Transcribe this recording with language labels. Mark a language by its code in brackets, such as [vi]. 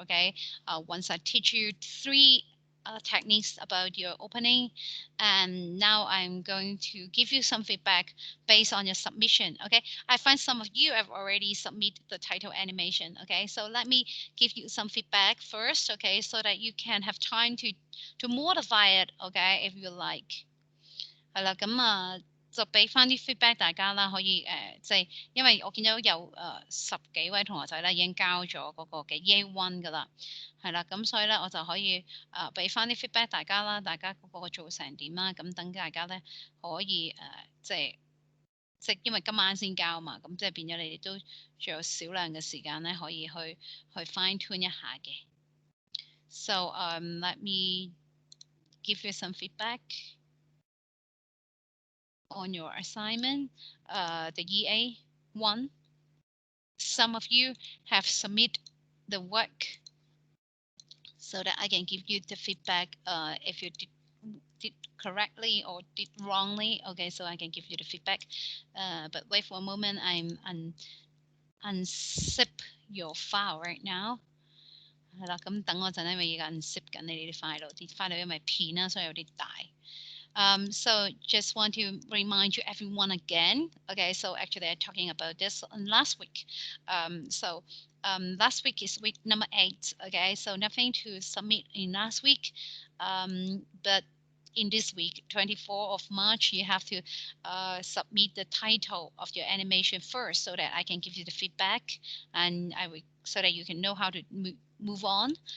[en] Okay, once I teach you 3 techniques about your opening, and now I'm going to give you some feedback based on your submission. Okay, I find some of you have already submitted the title animation. Okay, so let me give you some feedback first. Okay, so that you can have time to modify it. Okay, if you like. [zh] 係啦，咁就俾翻啲 feedback 大家啦，可以即係因為我見到有10幾位同學仔咧已經交咗嗰個嘅 Year One 噶啦，係啦，咁所以咧我就可以俾翻啲 feedback 大家啦，大家嗰個做成點啦，咁等大家咧可以即係因為今晚先交嘛，咁即係變咗你哋都仲有少量嘅時間咧可以去 fine tune 一下嘅。 [en] So let me give you some feedback on your assignment, the EA1. Some of you have submitted the work so that I can give you the feedback if you did correctly or did wrongly. Okay, so I can give you the feedback. But wait for a moment, I'm unzip your file right now. [zh] 係啦，咁等我陣咧，因為而家 unzip 緊你哋啲 file，啲 file 因為片啦，所以有啲大。 [en] So just want to remind you everyone again. Okay, so actually I'm talking about this last week. Last week is week number 8. Okay, so nothing to submit in last week, but in this week, 24th of March, you have to submit the title of your animation first, so that I can give you the feedback, and I will so that you can know how to move on.